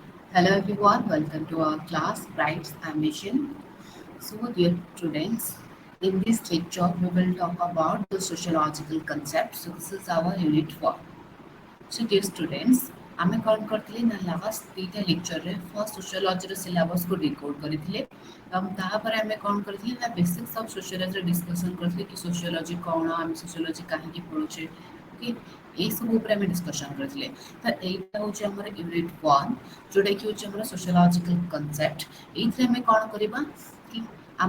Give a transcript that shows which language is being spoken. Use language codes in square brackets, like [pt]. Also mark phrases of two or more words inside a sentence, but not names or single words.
[en] Hello everyone, welcome to our class Bright Ambition. So dear students, in this lecture we will talk about the sociological concept. So this is our unit 4. So dear students, [or] ଆମେ କ'ଣ କରିଥିଲେ ନା ଲାଷ୍ଟ ଦୁଇଟା ଲେକ୍ଚରରେ ଫର୍ଷ୍ଟ [en] sociology syllabus decode [or] କରିଥିଲେ ଏବଂ ତାପରେ ଆମେ କ'ଣ କରିଥିଲେ ନା [en] basics of sociology [or] ଡିସ୍କସନ୍ କରିଥିଲେ କି ସୋସିଓଲୋଜି କ'ଣ ଆମେ ସୋସିଓଲୋଜି କାହିଁକି ପଢ଼ୁଛେ ଓକେ ଏଇସବୁ ଉପରେ ଆମେ ଡିସ୍କସନ୍ କରିଥିଲେ ତ ଏଇଟା ହେଉଛି ଆମର ୟୁନିଟ୍ 1 ଯେଉଁଟାକି ହେଉଛି ଆମର [en] sociological concept [or] ଏଇଥିରେ ଆମେ କ'ଣ କରିବା କି ଆମ